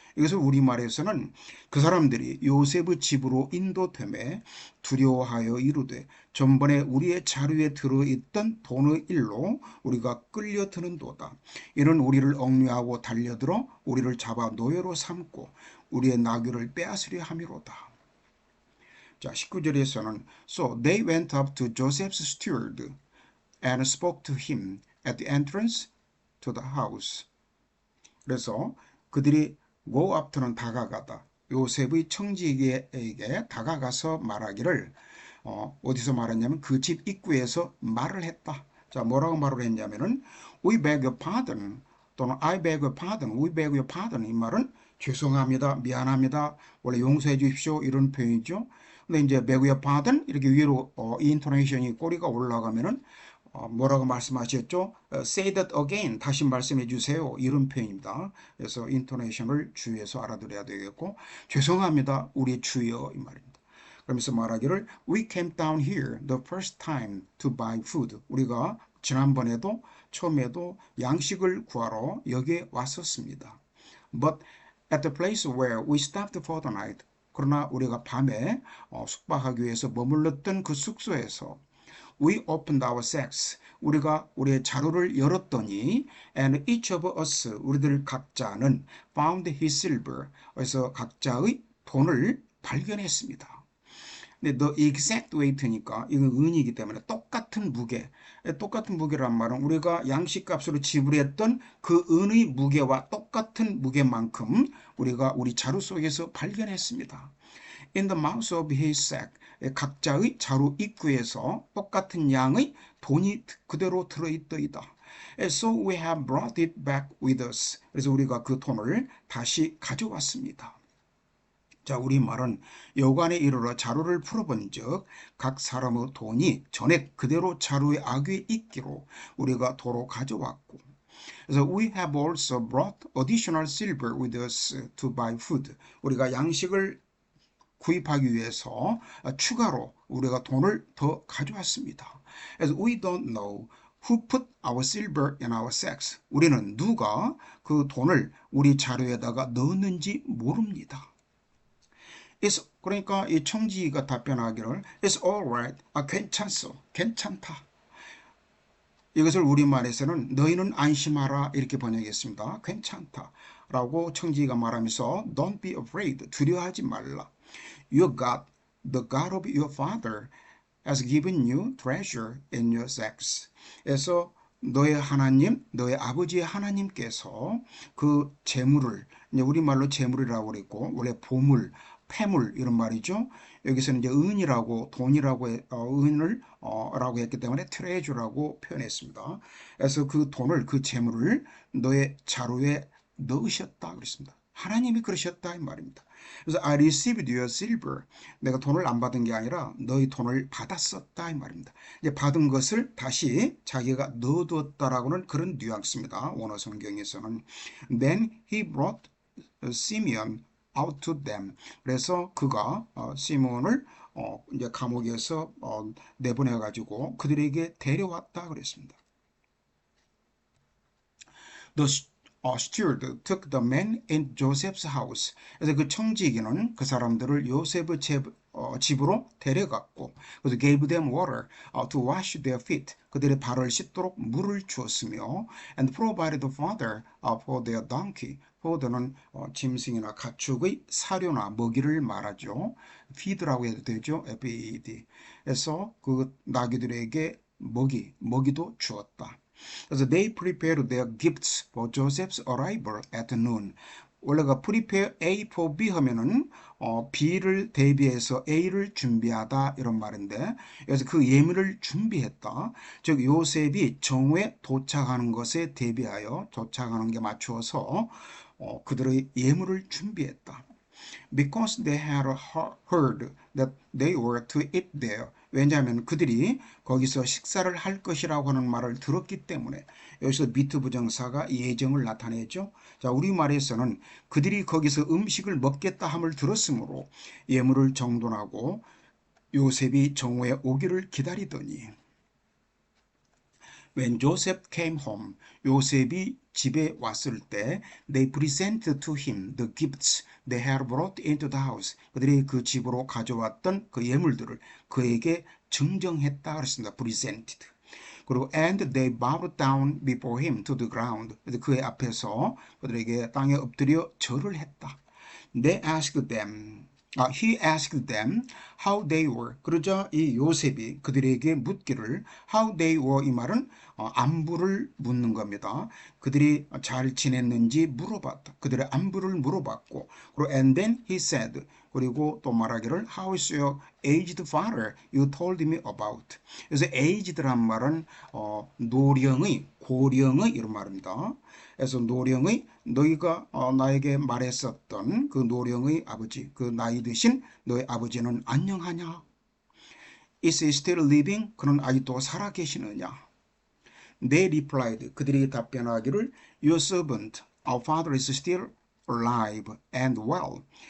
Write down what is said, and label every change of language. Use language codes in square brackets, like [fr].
[ko] 이것을 우리말에서는 그 사람들이 요셉의 집으로 인도됨에 두려워하여 이르되 전번에 우리의 자루에 들어있던 돈의 일로 우리가 끌려드는도다. 이는 우리를 억류하고 달려들어 우리를 잡아 노예로 삼고 우리의 나귀를 빼앗으려 함이로다. 자, 19절에서는 [en] So they went up to Joseph's steward and spoke to him at the entrance to the house. [ko] 그래서 그들이 [en] go up [ko] 는 다가가다. 요셉의 청지기에게 다가가서 말하기를 어디서 말했냐면 그 집 입구에서 말을 했다. 자, 뭐라고 말을 했냐면은 [en] We beg your pardon [ko] 또는 [en] I beg your pardon, we beg your pardon [ko] 이 말은 죄송합니다, 미안합니다, 원래 용서해 주십시오 이런 표현이죠. 근데 이제 [en] beg your pardon [ko] 이렇게 위로 이 인토네이션이 꼬리가 올라가면은 뭐라고 말씀하셨죠? [en] Say that again. [ko] 다시 말씀해 주세요. 이런 표현입니다. 그래서 인토네이션을 주의해서 알아들어야 되겠고, 죄송합니다, 우리 주여 이 말입니다. [en] 그러면서 말하기를 We came down here the first time to buy food. [ko] 우리가 지난번에도 처음에도 양식을 구하러 여기에 왔었습니다. [en] But at the place where we stopped for the night. [ko] 그러나 우리가 밤에 숙박하기 위해서 머물렀던 그 숙소에서 [en] We opened our sacks. [ko] 우리가 우리의 자루를 열었더니 [en] and each of us, [ko] 우리들 각자는 [en] found his silver. [ko] 그래서 각자의 돈을 발견했습니다. 근데 [en] the exact weight [ko] 니까 이건 은이기 때문에 똑같은 무게. 똑같은 무게란 말은 우리가 양식값으로 지불했던 그 은의 무게와 똑같은 무게만큼 우리가 우리 자루 속에서 발견했습니다. [en] In the mouth of his sack. [ko] 각자의 자루 입구에서 똑같은 양의 돈이 그대로 들어있더이다. [en] So we have brought it back with us. [ko] 그래서 우리가 그 돈을 다시 가져왔습니다. 자, 우리말은 여관에 이르러 자루를 풀어본 즉 각 사람의 돈이 전액 그대로 자루의 악위에 있기로 우리가 도로 가져왔고, 그래서 [en] we have also brought additional silver with us to buy food. [ko] 우리가 양식을 구입하기 위해서 추가로 우리가 돈을 더 가져왔습니다. 그래서 [en] we don't know who put our silver in our sacks. [ko] 우리는 누가 그 돈을 우리 자루에다가 넣었는지 모릅니다. 그러니까 이 청지기가 답변하기를 [en] It's alright. [ko] 괜찮소. 괜찮다. 이것을 우리말에서는 너희는 안심하라 이렇게 번역했습니다. 괜찮다 라고 청지기가 말하면서 [en] Don't be afraid. [ko] 두려워하지 말라. [en] Your God, the God of your father, has given you treasure in your sacks. [ko] 그래서 너의 하나님, 너의 아버지의 하나님께서 그 재물을, 이제 우리말로 재물이라고 그랬고 원래 보물, 폐물 이런 말이죠. 여기서는 이제 은이라고 돈이라고 은을 라고 했기 때문에 트레저라고 표현했습니다. 그래서 그 돈을 그 재물을 너의 자루에 넣으셨다 그랬습니다. 하나님이 그러셨다 이 말입니다. 그래서 [en] I received your silver. [ko] 내가 돈을 안 받은 게 아니라 너희 돈을 받았었다 이 말입니다. 이제 받은 것을 다시 자기가 넣어두었다라고는 그런 뉘앙스입니다. 원어 성경에서는 [en] Then he brought Simeon out to them. [ko] 그래서 그가 시몬을 이제 감옥에서 내보내 가지고 그들에게 데려왔다 그랬습니다. [en] The steward took the men in Joseph's house. [ko] 그래서 그 청지기는 그 사람들을 요셉의 집으로 데려갔고, 그래서 [en] gave them water to wash their feet. [ko] 그들의 발을 씻도록 물을 주었으며, [en] and provided fodder for their donkey. [ko] fodder는 짐승이나 가축의 사료나 먹이를 말하죠. feed라고 해도 되죠. [en] feed. [ko] 그래서 그 나귀들에게 먹이도 주었다. 그래서 [en] they prepared their gifts for Joseph's arrival at noon. [ko] 원래가 [en] prepare A for B [ko] 하면은 B를 대비해서 A를 준비하다 이런 말인데, 그래서 그 예물을 준비했다. 즉 요셉이 정오에 도착하는 것에 대비하여 도착하는 게 맞추어서 그들의 예물을 준비했다. [en] Because they had heard that they were to eat there. [ko] 왜냐하면 그들이 거기서 식사를 할 것이라고 하는 말을 들었기 때문에. 여기서 비트 부정사가 예정을 나타내죠. 자, 우리말에서는 그들이 거기서 음식을 먹겠다 함을 들었으므로 예물을 정돈하고 요셉이 정오에 오기를 기다리더니 [en] When Joseph came home, [ko] 요셉이 집에 왔을 때 [en] they presented to him the gifts they had brought into the house. [ko] 그들이 그 집으로 가져왔던 그 예물들을 그에게 증정했다 그랬습니다. [en] presented. [ko] 그리고 [en] and they bowed down before him to the ground. [ko] 그의 앞에서 그들에게 땅에 엎드려 절을 했다. [en] They asked them. He asked them how they were. [ko] 그러자 이 요셉이 그들에게 묻기를 [en] how they were [ko] 이 말은 안부를 묻는 겁니다. 그들이 잘 지냈는지 물어봤다. 그들의 안부를 물어봤고, 그리고 [en] and then he said, [ko] 그리고 또 말하기를 [en] how is your aged father you told me about. [ko] 그래서 aged란 말은 노령의, 고령의 이런 말입니다. 그래서 노령의 너희가 나에게 말했었던 그 노령의 아버지, 그 나이 드신 너의 아버지는 안녕하냐? [en] Is he still living? [ko] 그는 아직도 살아 계시느냐? [en] They replied, [ko] 그들이 답변하기를 [en] Your servant, our father is still alive and well.